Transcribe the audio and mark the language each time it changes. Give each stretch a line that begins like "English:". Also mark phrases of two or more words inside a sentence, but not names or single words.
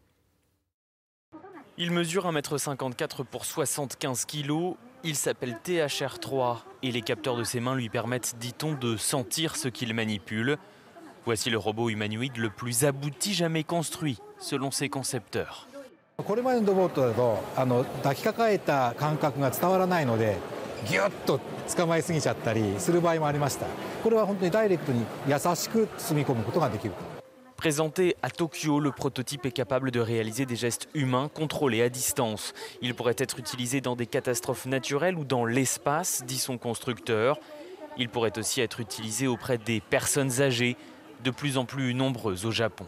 French: Il mesure 1,54 m pour 75 kg. Il s'appelle THR3 et les capteurs de ses mains lui permettent, dit-on, de sentir ce qu'il manipule. Voici le robot humanoïde le plus abouti jamais construit, selon ses concepteurs.
Japanese: これまでのロボットだと抱きかかえた感覚が伝わらないのでギュッと捕まえすぎちゃったりする場合もありました。これは本当にダイレクトに優しく包み込むことができる。
French: Présenté à Tokyo, le prototype est capable de réaliser des gestes humains contrôlés à distance. Il pourrait être utilisé dans des catastrophes naturelles ou dans l'espace, dit son constructeur. Il pourrait aussi être utilisé auprès des personnes âgées, de plus en plus nombreuses au Japon.